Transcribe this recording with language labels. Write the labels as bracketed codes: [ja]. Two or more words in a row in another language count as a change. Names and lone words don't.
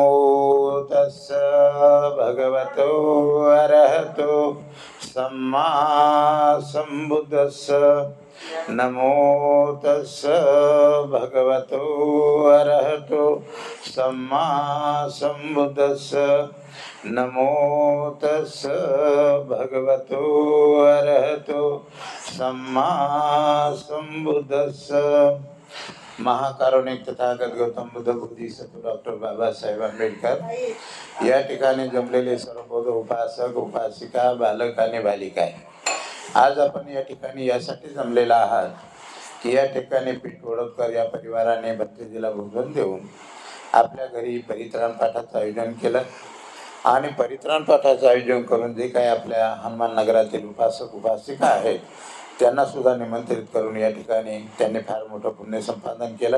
[pi] तस्स भगवतो अरहतो सम्मा सम्बुद्धस्स नमो तस्स भगवतो अरहतो सम्मा सम्बुद्धस्स नमो तस्स भगवतो अरहतो सम्मा सम्बुद्धस्स. [mr] महाकारुणिक तथागत गौतम बुद्ध बोधिसत्व डॉक्टर बाबासाहेब आंबेडकर या ठिकाणी जमलेले सर्व बौद्ध उपासक उपासिका बालक आणि बालिका आहे. आज आपण या ठिकाणी यासाठी जमलेला आहात की या ठिकाणी पीठ वडोदकर या परिवाराने भत्रीजीला भोजन देऊन आपल्या घरी परित्राण पाठाचं आयोजन केलं आणि परित्राण पाठाचं आयोजन करून जे काही आपल्या हनुमान नगरातील उपासक उपासिका आहेत त्यांना सुद्धा निमंत्रित करून या ठिकाणी त्यांनी फार मोठं पुण्य संपादन केलं.